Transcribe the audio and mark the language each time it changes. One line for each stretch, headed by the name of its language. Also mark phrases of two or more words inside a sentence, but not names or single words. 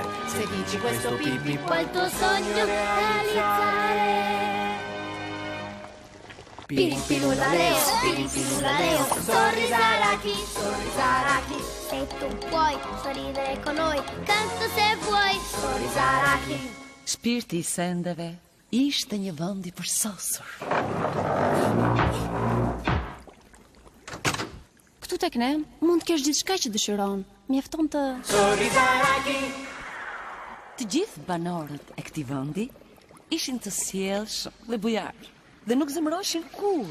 Italian: Se dici questo Pippi puoi il tuo sogno realizzare. Piripilula Leo, sorrisaraki. Se tu puoi sorridere con noi, canta se vuoi, sorrisaraki.
Albanian: Shpirti i sendeve ishte një vend i përsosur. Këtu tek ne mund të kesh gjithçka që dëshiron. Mjafton të
Italian: sorrisaraki.
Albanian: Të gjithë banorët e këtij vendi ishin të sjellshëm dhe bujar, dhe nuk zemëroshin kur.